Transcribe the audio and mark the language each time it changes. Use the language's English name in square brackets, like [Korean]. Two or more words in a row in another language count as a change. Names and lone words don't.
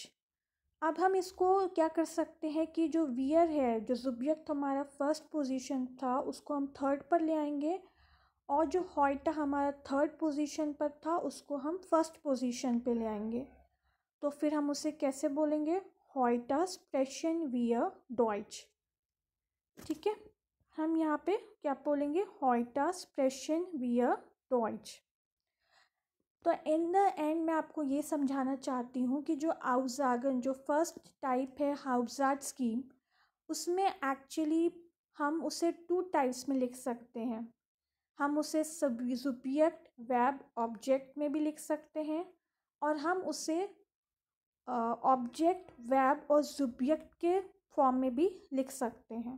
[Hindi] अब हम इसको क्या कर सकते हैं कि जो वियर है, जो सुब्जेक्ट हमारा [English] first position [Hindi] था उसको हम थर्ड पर ले आएंगे, और जो heute हमारा [English] third position [Hindi] पर था उसको हम [English] first position [Hindi] पे ले आएंगे। तो फिर हम उसे कैसे बोलेंगे? [German] heute sprechen wir Deutsch। [Hindi] ठीक है, हम यहाँ पे क्या बोलेंगे? [German] heute sprechen wir Deutsch। [Hindi] तो [English] in the end [Hindi] मैं आपको ये समझाना चाहती हूँ कि जो आउजागन, जो [English] first type [Hindi] है हाउजार्ड स्कीम, उसमें एक्चुअली हम उसे [English] two types [Hindi] में लिख सकते हैं। हम उसे [English] subject verb object [Hindi] में भी लिख सकते हैं, और हम उसे [English] object verb [Hindi] और सब्जेक्ट के फॉर्म में भी लिख सकते हैं।